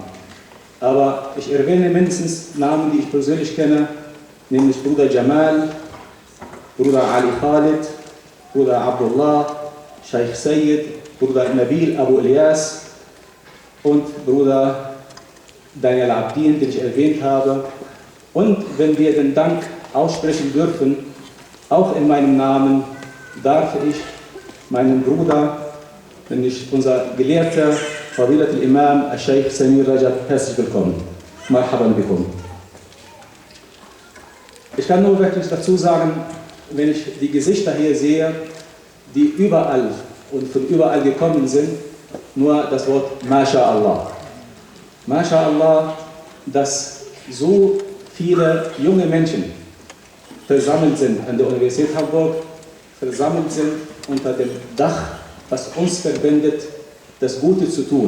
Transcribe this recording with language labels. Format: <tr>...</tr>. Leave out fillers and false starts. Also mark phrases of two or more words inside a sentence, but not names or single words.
<de>Aber ich erwähne mindestens Namen, die ich persönlich kenne, nämlich Bruder Jamal, Bruder Ali Khalid, Bruder Abdullah, Sheikh Sayyid, Bruder Nabil Abu Ilyas und Bruder Daniel Abdin, den ich erwähnt habe. Und wenn wir den Dank aussprechen dürfen, auch in meinem Namen, darf ich meinen Bruder, nämlich unser Gelehrter,</de> <ar>فضيلة الإمام, Sheikh Samir Rajab,</ar> <de>herzlich willkommen.</de> <ar>مرحبا بكم.</ar> <de>Ich kann nur wirklich dazu sagen, wenn ich die Gesichter hier sehe, die überall und von überall gekommen sind, nur das Wort MashaAllah. MashaAllah, dass so viele junge Menschen versammelt sind an der Universität Hamburg, versammelt sind unter dem Dach, was uns verbindet, das Gute zu tun.</de>